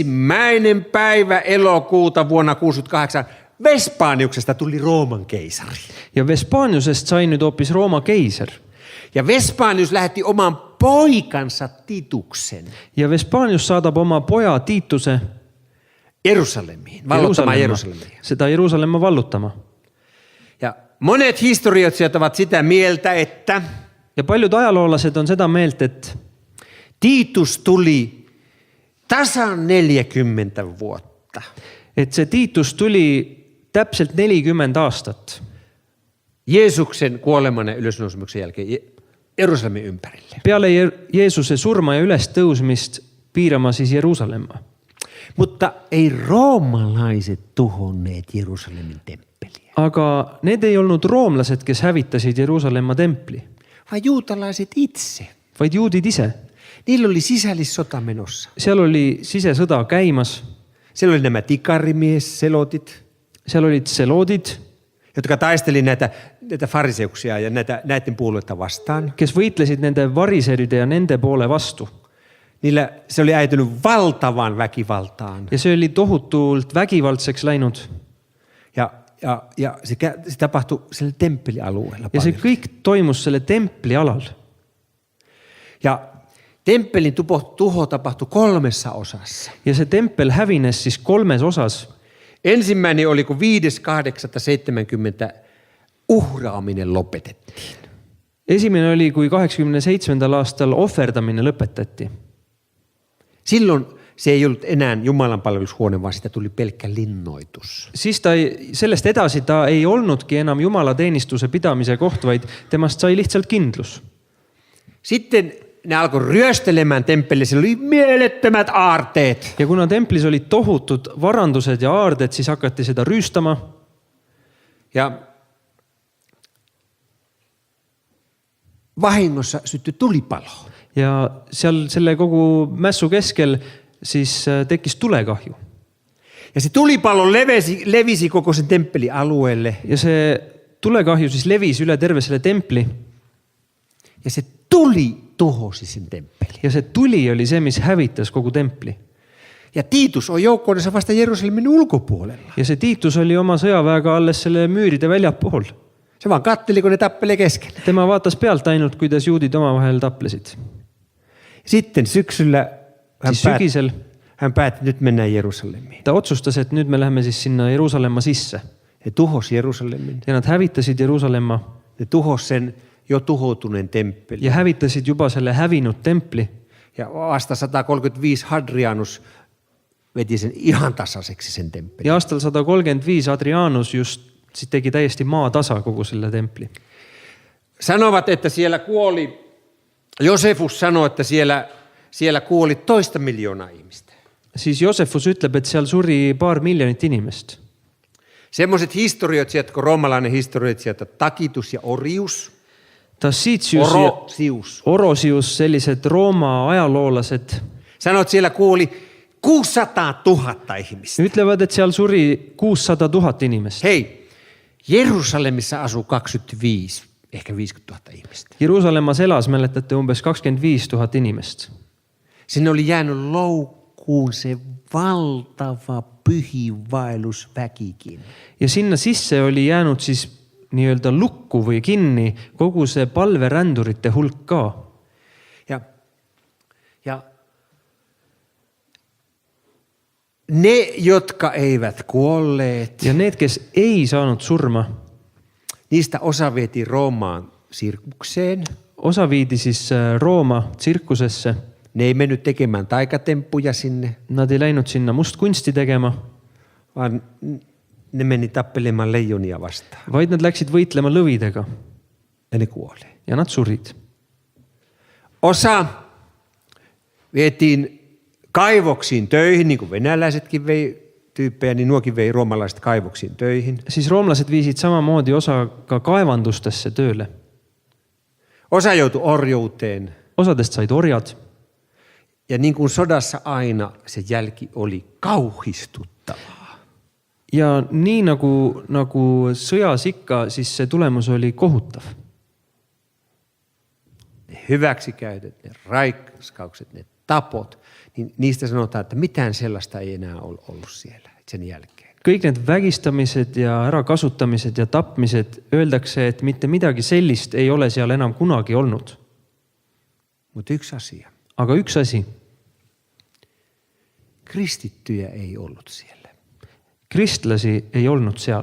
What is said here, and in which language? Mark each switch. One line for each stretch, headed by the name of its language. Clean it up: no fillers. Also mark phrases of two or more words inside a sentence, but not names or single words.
Finnish: päivä elokuuta vuonna 68 Vespaniuksesta tuli Rooman keisari.
Estonian: Ja Vespaniusest sai nüüd hoopis Rooma keiser.
Finnish: Ja Vespanius lähetti oman poikansa Tituksen
Estonian: Ja Vespanius saadab oma poja Tiituse
Finnish: Jerusalemiin, vallottamaan Jerusalemia.
Estonian: seda Jeruusalemma vallutama.
Finnish: Ja monet historioitsijat ovat sitä mieltä, että
Estonian: Ja paljud ajaloolased on seda meelt, et
Finnish: Tiitus tuli tasan 40 vuotta.
Estonian: see Tiitus tuli täpselt 40 aastat
Finnish: Jeesuksen kuoleman ja ylösnousemuksen jälkeen Jerusalemin ympärille.
Estonian: peale Jeesuse surma ja ülestõusmist piirama siis Jeruusalemma.
Finnish: Mutta ei roomalaiset tuhonneet Jerusalemin temppeliä,
Estonian: Aga need ei olnud roomlased, kes hävitasid Jeruusalemma templi,
Finnish: vaan juutalaiset itse.
Estonian: vaid juudid ise.
Finnish: Niillä oli sisällissota menossa.
Estonian: Seal oli sisesõda käimas,
Finnish: Siellä oli nämä tikarimies, selotit,
Estonian: seal olid seloodid,
Finnish: jotka taisteli näitä fariseuksia ja näiden puolueita vastaan.
Estonian: kes võitlesid nende variseride ja nende poole vastu.
Finnish: Niillä se oli äitynyt valtavan väkivaltaan.
Estonian: Ja see oli tohutult vägivaldseks läinud.
Finnish: Ja se tapahtui sille temppelialueella
Estonian: Ja see
Finnish: paljon.
Estonian: kõik toimus selle templi alal.
Finnish: Ja temppelin tuho tapahtui 3 osassa.
Estonian: Ja see tempel hävines siis 3 osas.
Finnish: Ensimmäinen oli, kun 5.8.70 uhraaminen lopetettiin.
Estonian: Esimene oli, kui 87. aastal ohverdamine lõpetati.
Finnish: Silloin se ei ollut enää Jumalan palvelushuone, vaan sitä tuli pelkkä linnoitus.
Estonian: Siis sellest edasi ta ei olnudki enam jumalateenistuse pidamise koht, vaid temast sai lihtsalt kindlus.
Finnish: Sitten ne alkoi ryöstelemään temppeliä, siellä oli mielettömät aarteet.
Estonian: Ja kuna templis olid tohutud varandused ja aarded, siis hakati seda rüüstama.
Finnish: Ja vahingossa syttyi tulipalo.
Estonian: Ja seal selle kogu mässu keskel siis tekkis tulekahju.
Finnish: Ja se tulipalo levisi koko sen temppelialueelle.
Estonian: Ja see tulekahju siis levis üle terve selle templi.
Finnish: Ja se tuli tuhosi sen temppelin.
Estonian: ja see tuli oli see, mis hävitas kogu templi.
Finnish: Ja Tiitus on joukkoonsa vasta Jerusalemin ulkopuolella.
Estonian: Ja see Tiitus oli oma sõjaväega alles selle müüride väljapool.
Finnish: Se vaan katteli, kun ne tappelee kesken.
Estonian: Tema vaatas pealt ainult, kuidas juudid omavahel taplesid.
Finnish: Sitten syksyllä
Estonian: Siis sügisel
Finnish: hän päätti, nyt mennään Jerusalemiin.
Estonian: ta otsustas, et nüüd me läheme siis sinna Jeruusalemma sisse.
Finnish: He tuhosi Jerusalemin.
Estonian: Ja nad hävitasid Jeruusalemma
Finnish: Ne tuhosi sen jo tuhoutuneen temppelin.
Estonian: ja hävitasid juba selle hävinud templi.
Finnish: Ja vasta 135 Hadrianus veti sen ihan tasaiseksi sen temppelin.
Estonian: Ja aastal 135 Adrianus just sit tegi täiesti maatasa kogu selle templi.
Finnish: Sanovat, että siellä kuoli, Josefus sanoi, että siellä kuoli 2 miljoonaa ihmistä.
Estonian: Siis Josefus ütleb, et seal suri paar miljonit inimest.
Finnish: Semmoiset historioitsijat, kun roomalainen historioitsijat, Takitus ja Orius,
Estonian: Tacitus ja Orosius, sellised Rooma ajaloolased,
Finnish: sanoi, että siellä kuoli 600 000 ihmistä.
Estonian: ütlevad, et seal suri 600 000 inimest.
Finnish: Hei, Jerusalemissa asuu 25, ehkä 50 000 ihmistä.
Estonian: Jeruusalemmas elas, mäletate, umbes 25 000 inimest.
Finnish: Sinne oli jäänyt loukkuun se valtava pyhiinvaellusväkikin.
Estonian: Ja sinna sisse oli jäänud siis nii-öelda lukku või kinni kogu see palverändurite hulk ka.
Finnish: Ja ne, jotka eivät kuolleet,
Estonian: Ja need, kes ei saanud surma,
Finnish: niistä osa vietiin Roomaan sirkukseen.
Estonian: osa viidi siis Rooma tsirkusesse.
Finnish: Ne ei mennyt tekemään taikatemppuja sinne,
Estonian: Nad ei läinud sinna mustkunsti tegema,
Finnish: vaan ne meni tappelemaan leijonia vastaan.
Estonian: vaid nad läksid võitlema lõvidega
Finnish: Ja ne kuoli.
Estonian: ja nad surid.
Finnish: Osa vietiin kaivoksiin töihin, niin kuin venäläisetkin vei tyyppejä, niin nuokin vei roomalaiset kaivoksiin töihin.
Estonian: Siis roomlased viisid samamoodi osa ka kaevandustesse tööle.
Finnish: Osa joutui orjouteen.
Estonian: Osadest said orjad.
Finnish: Ja niin kuin sodassa aina, se jälki oli kauhistuttavaa.
Estonian: Ja nii nagu sõjas ikka, siis see tulemus oli kohutav.
Finnish: Ne hyväksikäytöt, ne raiskaukset, ne tapot, niin niistä sanotaan, että mitään sellaista ei enää ollut siellä sen jälkeen.
Estonian: Kõik need vägistamised ja ärakasutamised ja tapmised öeldakse, et mitte midagi sellist ei ole seal enam kunagi olnud.
Finnish: Mutta yksi asia.
Estonian: Aga üks asi.
Finnish: Kristittyjä ei ollut siellä.
Estonian: Kristlasi ei olnud seal.